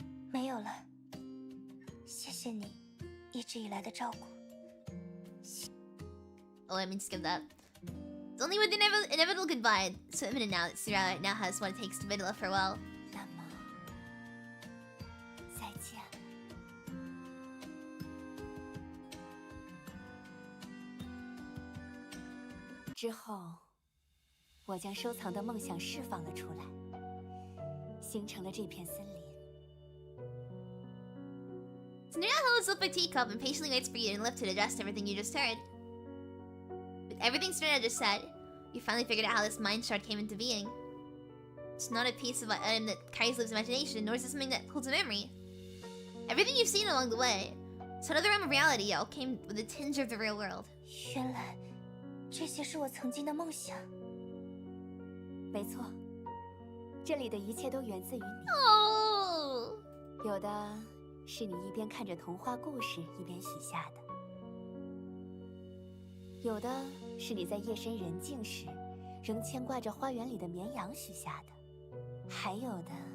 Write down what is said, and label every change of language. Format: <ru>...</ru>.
<zh>没有了，谢谢你一直以来的照顾。</zh> <en>Oh, I mean skip that. It's only with the inevitable goodbye, so imminent now that Cinderella now has what it takes to bid a farewell.</en> <zh>那么，再见。之后，我将收藏的梦想释放了出来，形成了这片森林。</zh> <en>Cinderella holds up a teacup and patiently waits for you to lift to digest everything you just heard. With everything Cinderella just said, you finally figured out how this mind shard came into being. It's not a piece of item that carries Liv's imagination, nor is it something that holds a memory. Everything you've seen along the way, it's another realm of reality, all came with a tinge of the real world.</en> <zh>原来，这些是我曾经的梦想。没错，这里的一切都源自于你。哦，有的是你一边看着童话故事一边许下的，有的是你在夜深人静时仍牵挂着花园里的绵羊许下的，还有的。</zh>